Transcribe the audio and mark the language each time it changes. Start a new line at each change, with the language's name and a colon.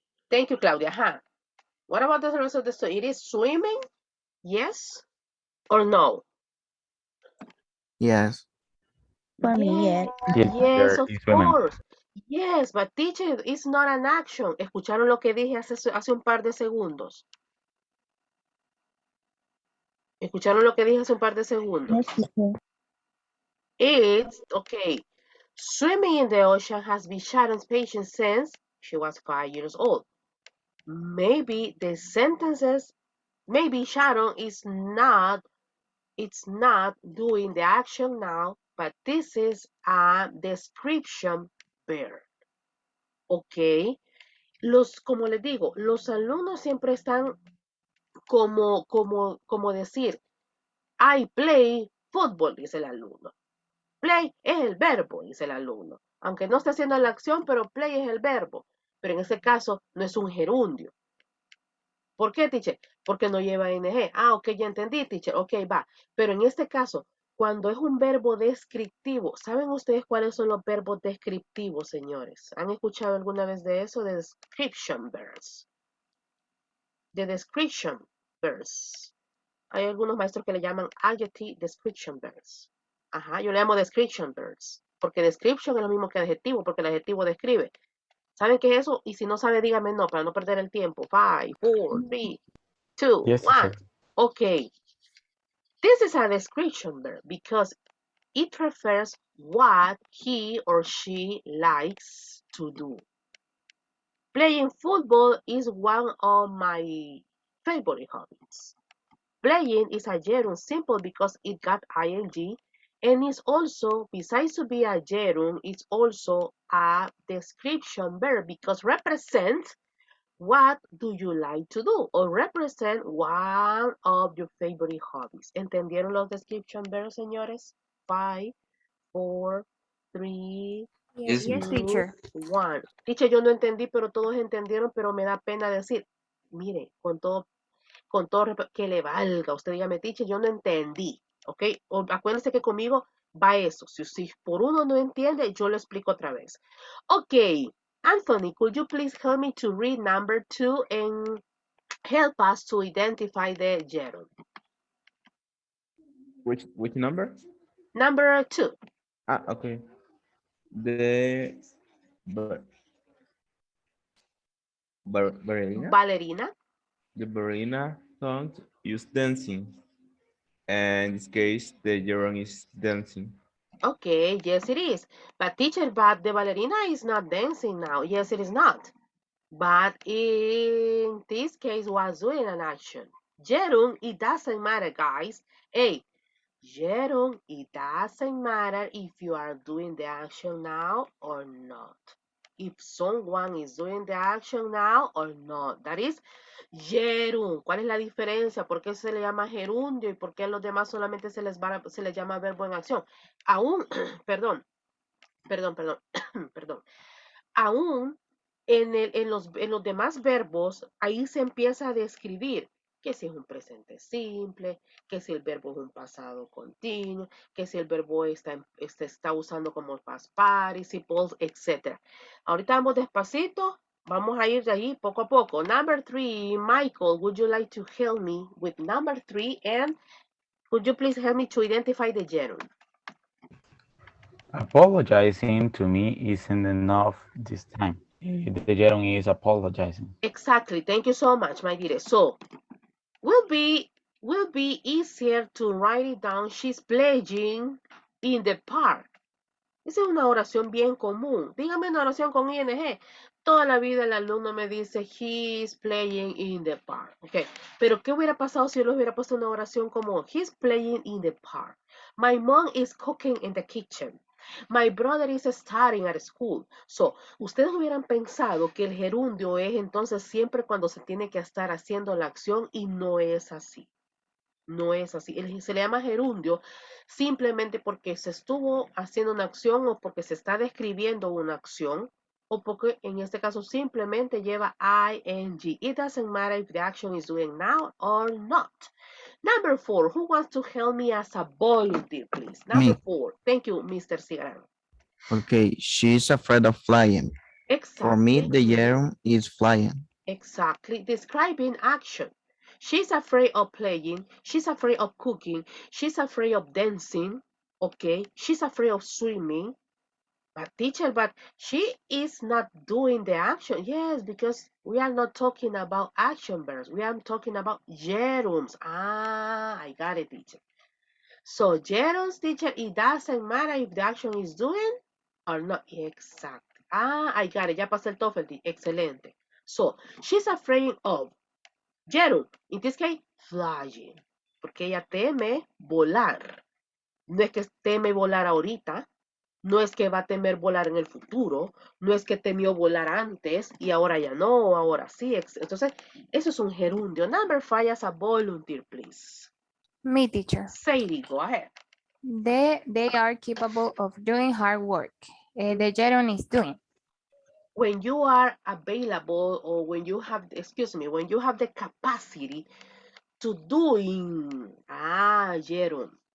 English: Thank you, Claudia. What about the rest of the students? It is swimming? Yes or no? Yes. For me, yes. Yes, Yes, teacher, of is swimming. course. Yes, but teacher, it's not an action.
Spanish: ¿Escucharon lo que dije hace un par de segundos? ¿Escucharon lo que dije hace un par de segundos?
English: Yes, teacher. It's, okay, swimming in the ocean has been Sharon's patient since she was 5 years old. Maybe the sentences maybe Sharon is not, it's not doing the action now, but this is a description verb. Ok.
Spanish: Como les digo, los alumnos siempre están como decir,
English: I play football,
Spanish: dice el alumno. Play es el verbo, dice el alumno. Aunque no está haciendo la acción, pero play es el verbo. Pero en ese caso no es un gerundio. ¿Por qué, teacher? Porque no lleva ing. Ah, ok, ya entendí, teacher. Ok, va. Pero en este caso, cuando es un verbo descriptivo, ¿saben ustedes cuáles son los verbos descriptivos, señores? ¿Han escuchado alguna vez de eso? De description verbs. De description verbs. Hay algunos maestros que le llaman adjective description verbs. Ajá, yo le llamo description verbs. Porque description es lo mismo que adjetivo, porque el adjetivo describe. ¿Saben qué es eso? Y si no sabe, dígame no, para no perder el tiempo.
English: 5, 4, 3, 2, Yes, 1. teacher. Okay. This is a description verb because it refers what he or she likes to do. Playing football is one of my favorite hobbies. Playing is a gerund simple because it got ing and is also, besides to be a gerund, it's also a description verb because represents what do you like to do or represent one of your favorite hobbies. ¿Entendieron los description verbs, señores? 5, 4, 3, Yes, Yes, ma'am. 2, teacher. 1.
Spanish: Dice, yo no entendí, pero todos entendieron, pero me da pena decir, mire, con todo que le valga, usted dígame, teacher, yo no entendí, ¿ok? Acuérdense que conmigo va eso. Si por uno no entiende, yo lo explico otra vez.
English: Ok, Anthony, could you please help me to read number 2 and help us to identify the gerund? Which number? Number 2. Ah, okay. The bar, ballerina. Ballerina. The ballerina don't use dancing. And in this case, the gerund is dancing. Okay, yes it is. But teacher, but the ballerina is not dancing now. Yes, it is not. But in this case was doing an action. Gerund, it doesn't matter, guys. Hey, gerund, it doesn't matter if you are doing the action now or not. If someone is doing the action now or not. That is gerund.
Spanish: ¿Cuál es la diferencia? ¿Por qué se le llama gerundio y por qué a los demás solamente se les llama verbo en acción? Aún, perdón, perdón. Aún en los demás verbos, ahí se empieza a describir que si es un presente simple, que si el verbo es un pasado continuo, que si el verbo está usando como past participles, etc. Ahorita vamos despacito, vamos a ir de ahí poco a poco.
English: Number 3, Michael, would you like to help me with number 3 and would you please help me to identify the gerund? Apologizing to me isn't enough this time. The gerund is apologizing. Exactly. Thank you so much, my dear. So, will be easier to write it down. She's playing in the park.
Spanish: Esa es una oración bien común. Dígame una oración con ing. Toda la vida el alumno me dice,
English: he's playing in the park. Okay.
Spanish: Pero ¿qué hubiera pasado si yo les hubiera puesto una oración como,
English: he's playing in the park? My mom is cooking in the kitchen. My brother is studying at school.
Spanish: So, ustedes hubieran pensado que el gerundio es entonces siempre cuando se tiene que estar haciendo la acción y no es así. No es así. Se le llama gerundio simplemente porque se estuvo haciendo una acción o porque se está describiendo una acción o porque en este caso simplemente lleva ing.
English: It doesn't matter if the action is doing now or not. Number 4, who wants to help me as a volunteer, please? Number Me. 4. Thank you, Mr. Cigarano. Okay, she's afraid of flying. For me, Exactly. the gerund is flying. Exactly. Describing action. She's afraid of playing. She's afraid of cooking. She's afraid of dancing. Okay. She's afraid of swimming. But teacher, but she is not doing the action. Yes, because we are not talking about action verbs. We are talking about gerunds. Ah, I got it, teacher. So gerunds, teacher, it doesn't matter if the action is doing or not. Exactly. Ah, I got it.
Spanish: Ya pasé el TOEFL. Excelente.
English: So, she's afraid of Gerund, in this case, flying.
Spanish: Porque ella teme volar. No es que teme volar ahorita, no es que va a temer volar en el futuro, no es que temió volar antes y ahora ya no, ahora sí. Entonces, eso es un gerundio.
English: Number 5 as a volunteer, please. Me, teacher. Sadie, go ahead. They are capable of doing hard work. The gerund is doing. When you are available or when you have, when you have the capacity to doing, gerund.